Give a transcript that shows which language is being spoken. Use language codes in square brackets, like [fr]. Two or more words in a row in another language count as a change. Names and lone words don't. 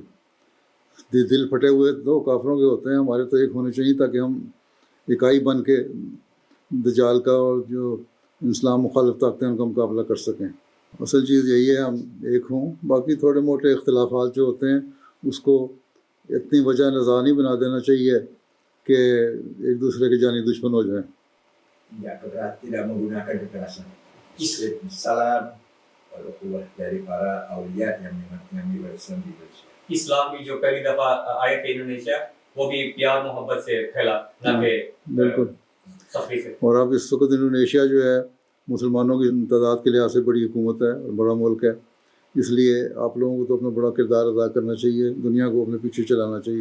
[ur] دل پھٹے ہوئے تو کافروں کے ہوتے ہیں، ہمارے تو ایک ہونے چاہیے، تاکہ ہم اکائی بن کے دجال کا اور جو اسلام مخالف طاقتیں ان کا مقابلہ کر سکیں. اصل چیز یہی ہے، ہم ایک ہوں. باقی تھوڑے موٹے اختلافات جو ہوتے ہیں اس کو اتنی وجہ نظر نہیں بنا دینا چاہیے کہ ایک دوسرے کے جانی دشمن ہو جائیں. [id] Tidak menggunakan kekerasan. Salam ukhuwah dari para awliya yang Islam di Indonesia. [ur] اسلام کی جو پہلی دفعہ آئے تھے انڈونیشیا، وہ بھی پیار محبت سے پھیلا، نہ کہ بالکل سختی سے. اور اب اس وقت انڈونیشیا جو ہے مسلمانوں کی تعداد کے لحاظ سے بڑی حکومت ہے اور بڑا ملک ہے. اس لیے آپ لوگوں کو تو اپنا بڑا کردار ادا کرنا چاہیے، دنیا کو اپنے پیچھے چلانا چاہیے.